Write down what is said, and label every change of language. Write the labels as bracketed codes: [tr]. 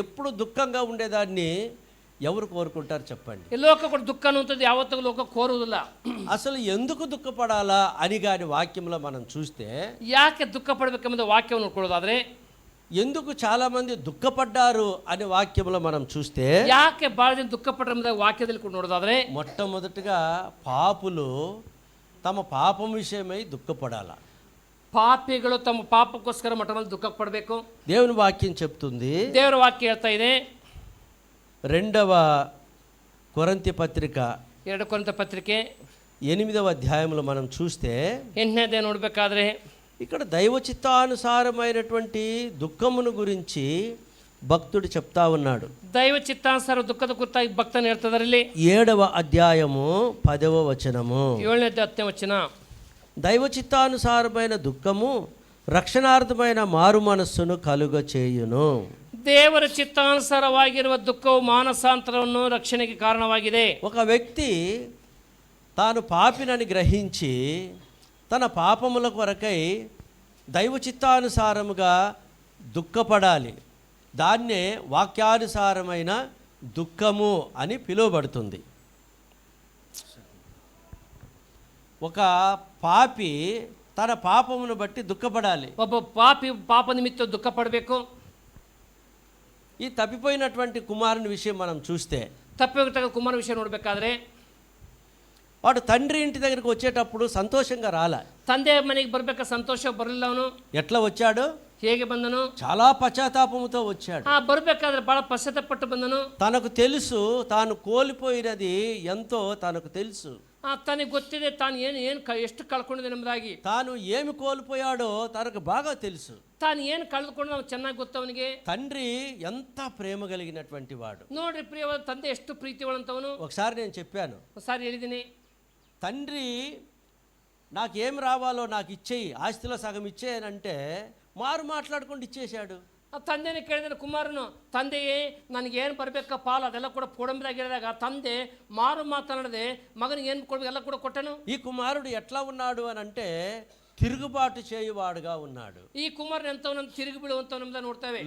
[te] ఎప్పుడు దుఃఖంగా ఉండేదాన్ని ఎవరు కోరుకుంటారు చెప్పండి? [kn] ಈ ಲೋಕ ಕೂಡ ದುಃಖ ಅನ್ನುವಂಥದ್ದು ಯಾವತ್ತೂ ಲೋಕ ಕೋರುವುದಿಲ್ಲ. [te] అసలు ఎందుకు దుఃఖపడాలా అని గాని వాక్యంలో మనం చూస్తే, [kn] ಯಾಕೆ ದುಃಖ ಪಡಬೇಕೆಂಬುದು ವಾಕ್ಯವನ್ನು ನೋಡ್ಕೊಳ್ಳೋದಾದ್ರೆ, [te] ఎందుకు చాలా మంది దుఃఖపడ్డారు అనే వాక్యంలో మనం చూస్తే, [kn] ಯಾಕೆ ಭಾಳ ಜನ ದುಃಖ ಪಡ್ರ ವಾಕ್ಯದಲ್ಲಿ ಕೂಡ ನೋಡೋದಾದ್ರೆ, [te] మొట్టమొదటిగా పాపులు తమ పాపం విషయమై దుఃఖపడాల. [kn] ಪಾಪಿಗಳು ತಮ್ಮ ಪಾಪಕ್ಕೋಸ್ಕರ ಮೊಟ್ಟಮೊದಲು ದುಃಖ ಪಡಬೇಕು. [te] దేవుని వాక్యం చెప్తుంది. [kn] ದೇವರ ವಾಕ್ಯ ಹೇಳ್ತಾ ಇದೆ. [te] 2వ కొరింథీ పత్రిక [kn] 2 ಕೊರಿಂಥ ಪತ್ರಿಕೆ [te] 8వ అధ్యాయంలో మనం చూస్తే, [kn] 8ನೇ ಅಧ್ಯಾಯ ನೋಡಬೇಕಾದ್ರೆ [te] ఇక్కడ దైవ చిత్తానుసారమైనటువంటి దుఃఖమును గురించి భక్తుడు చెప్తా ఉన్నాడు. [kn] ದೈವ ಚಿತ್ತಾನುಸಾರ ದುಃಖದ ಕುರಿತಾಗಿ ಭಕ್ತನು ಹೇಳ್ತದರಲ್ಲಿ [te] 7వ అధ్యాయము 10వ వచనము, [kn] 7ನೇ ಅಧ್ಯಾಯ 10ನೇ ವಚನ, [te] దైవ చిత్తానుసారమైన దుఃఖము రక్షణార్థమైన మారు మనస్సును కలుగ చేయును. [kn] ದೇವರ ಚಿತ್ತಾನುಸಾರವಾಗಿರುವ ದುಃಖವು ಮಾನಸಾಂತರವನ್ನು ರಕ್ಷಣೆಗೆ ಕಾರಣವಾಗಿದೆ. [te] ఒక వ్యక్తి తాను పాపినని గ్రహించి తన పాపముల కొరకై దైవ చిత్తానుసారముగా దుఃఖపడాలి. దాన్నే వాక్యానుసారమైన దుఃఖము అని పిలువబడుతుంది. ఒక పాపి తన పాపమును బట్టి దుఃఖపడాలి. [kn] ಒಬ್ಬ ಪಾಪಿ ಪಾಪ ನಿಮಿತ್ತ ದುಃಖ ಪಡಬೇಕು. [te] ఈ తప్పిపోయినటువంటి కుమారుని విషయం మనం చూస్తే, [kn] ತಪ್ಪಿಹೋಗಿದ್ದಾಗ ಕುಮಾರ ವಿಷಯ ನೋಡಬೇಕಾದ್ರೆ, [te] వాడు తండ్రి ఇంటి దగ్గరికి వచ్చేటప్పుడు సంతోషంగా రాలే. [kn] ತಂದೆ ಮನೆಗೆ ಬರಬೇಕಾ ಸಂತೋಷ ಬರಲಿಲ್ಲ. ಅವನು [te] ఎట్లా వచ్చాడు? [kn] ಹೇಗೆ ಬಂದನು? [te] చాలా పశ్చాత్తాపముతో వచ్చాడు. [kn] ಬರಬೇಕಾದ್ರೆ ಬಹಳ ಪಶ್ಚಾತ್ತಾಪಪಟ್ಟು ಬಂದನು. [te] తనకు తెలుసు తాను కోల్పోయినది ఎంతో తనకు తెలుసు. [kn] ತನಗೆ ಗೊತ್ತಿದೆ ತಾನು ಎಷ್ಟು ಕಳ್ಕೊಂಡಿದೆ ಎಂಬುದಾಗಿ. [te] తాను ఏమి కోల్పోయాడో తనకు బాగా తెలుసు. [kn] ತಾನು ಏನು ಕಳೆದುಕೊಂಡು ಚೆನ್ನಾಗಿ ಗೊತ್ತು ಅವನಿಗೆ. [te] తండ్రి ఎంత ప్రేమ కలిగినటువంటి వాడు. [kn] ನೋಡ್ರಿ, ಪ್ರಿಯವಾದ ತಂದೆ ಎಷ್ಟು ಪ್ರೀತಿವಂತವನು. [te] ఒకసారి నేను చెప్పాను, ఒకసారి [kn] ಹೇಳಿದ್ದೀನಿ, [te] తండ్రి నాకేం రావాలో నాకు ఇచ్చేయి, ఆస్తిలో సగం ఇచ్చేయనంటే మారు మాట్లాడుಕೊಂಡು ఇచ్చేశాడు. [kn] ಆ ತಂದೆನೇ ಕೇಳಿದ್ರೆ ಕುಮಾರನು, ತಂದೆಯೇ ನನಗೇನು ಬರಬೇಕ ಪಾಲು ಅದೆಲ್ಲ ಕೂಡ ಕೊಡಂಬದಾಗಿರಿದಾಗ ತಂದೆ ಮಾರು ಮಾತನಾಡದೆ ಮಗನಿಗೆ ಏನು ಕೊಡಬೇಕು ಎಲ್ಲ ಕೂಡ ಕೊಟ್ಟನು. [te] ఈ కుమారుడు ఎట్లా ఉన్నాడు అని అంటే తిరుగుబాటు చేయువాడుగా ఉన్నాడు. ఈ కుమారుడు ఎంతవనంత తిరిగి బిಡುವಂತವನಂತ [kn] ನೋಡ್ತೇವೆ.